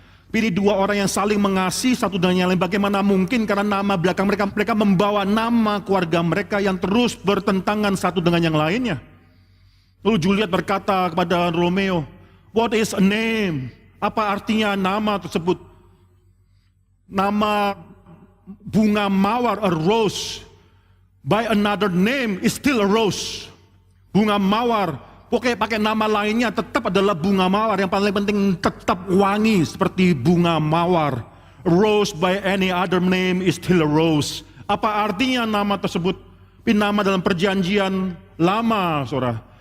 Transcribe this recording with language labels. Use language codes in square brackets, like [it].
[id] Ini dua orang yang saling mengasihi satu dengan yang lain. Bagaimana mungkin, karena nama belakang mereka membawa nama keluarga mereka yang terus bertentangan satu dengan yang lainnya. Lalu Juliet berkata kepada Romeo, [en] "What is a name?" [id] Apa artinya nama tersebut? Nama bunga mawar, [en] a rose, by another name is still a rose. [id] Bunga mawar, pokoknya pakai nama lainnya tetap adalah bunga mawar. Yang paling penting tetap wangi seperti bunga mawar. [en] Rose by any other name is still a rose. [id] Apa artinya nama tersebut? Nama dalam perjanjian lama, saudara.